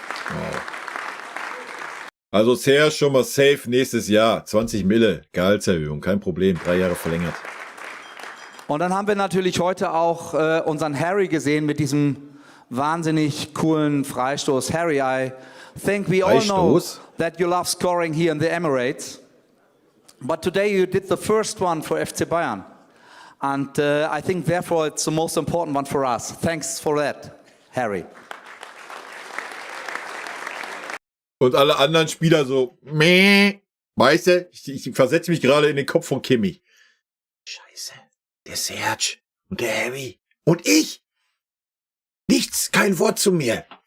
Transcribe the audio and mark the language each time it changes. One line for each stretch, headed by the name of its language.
German: Wow. Also Serge schon mal safe nächstes Jahr. 20 Mille, Gehaltserhöhung, kein Problem, 3 Jahre verlängert. Und dann haben wir natürlich heute auch unseren Harry gesehen mit diesem wahnsinnig coolen Freistoß.
English: Harry, I think we all know that you love scoring here in the Emirates. But today you did the first one for FC Bayern. And I think therefore it's the most important one for us. Thanks for that, Harry.
German: Und alle anderen Spieler so, meh. Weißt du, ich versetze mich gerade in den Kopf von Kimi. Scheiße. Der Serge und der Harry und ich. Nichts, kein Wort zu mir.